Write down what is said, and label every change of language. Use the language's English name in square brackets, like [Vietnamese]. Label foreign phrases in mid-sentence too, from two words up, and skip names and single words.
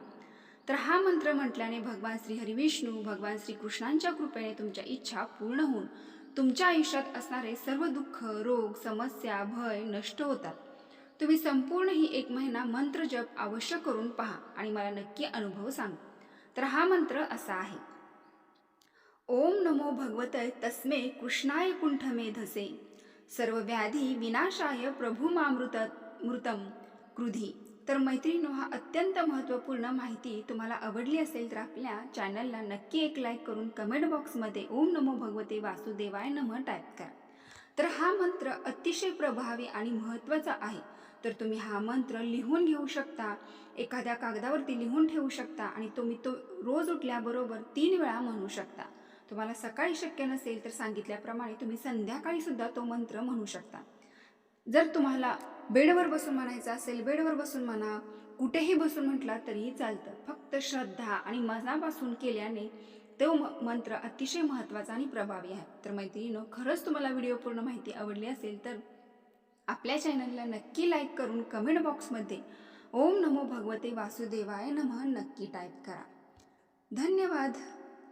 [Marathi] तर हा मंत्र म्हटल्याने भगवान श्रीहरी विष्णू, भगवान श्रीकृष्णांच्या कृपेने तुमच्या इच्छा पूर्ण होऊन तुमच्या आयुष्यात असणारे सर्व दुःख, रोग, समस्या, भय नष्ट होतात. तुम्ही संपूर्ण ही एक महिना मंत्र जप अवश्य करून पहा आणि मला नक्की अनुभव सांगा. तर हा मंत्र असा आहे. [Sanskrit] ओम नमो भगवते तस्मे कृष्णाय कुंठमेधसे सर्व व्याधी विनाशाय प्रभुमामृतम कृधी. [Marathi] तर मैत्रिणींनो, हा अत्यंत महत्त्वपूर्ण माहिती तुम्हाला आवडली असेल तर आपल्या चॅनलला नक्की एक लाईक करून कमेंट बॉक्समध्ये [Sanskrit] ओम नमो भगवते वासुदेवाय नमः [Marathi] टाईप करा. तर हा मंत्र अतिशय प्रभावी आणि महत्त्वाचा आहे. तर तुम्ही हा मंत्र लिहून घेऊ शकता, एखाद्या कागदावरती लिहून ठेवू शकता आणि तुम्ही तो रोज उठल्याबरोबर 3 वेळा म्हणू शकता. तुम्हाला सकाळी शक्य नसेल तर सांगितल्याप्रमाणे तुम्ही संध्याकाळी सुद्धा तो मंत्र म्हणू शकता. जर तुम्हाला बेडवर बसून म्हणायचं असेल, बेडवर बसून म्हणा, कुठेही बसून म्हटला तरीही चालतं. फक्त श्रद्धा आणि मनापासून केल्याने तो मंत्र अतिशय महत्त्वाचा आणि प्रभावी आहे. तर मैत्रिणींनो, खरंच तुम्हाला व्हिडिओ पूर्ण माहिती आवडली असेल तर आपल्या चॅनलला नक्की लाईक करून कमेंट बॉक्समध्ये [Sanskrit] ओम नमो भगवते वासुदेवाय नमः [Marathi] नक्की टाईप करा. धन्यवाद.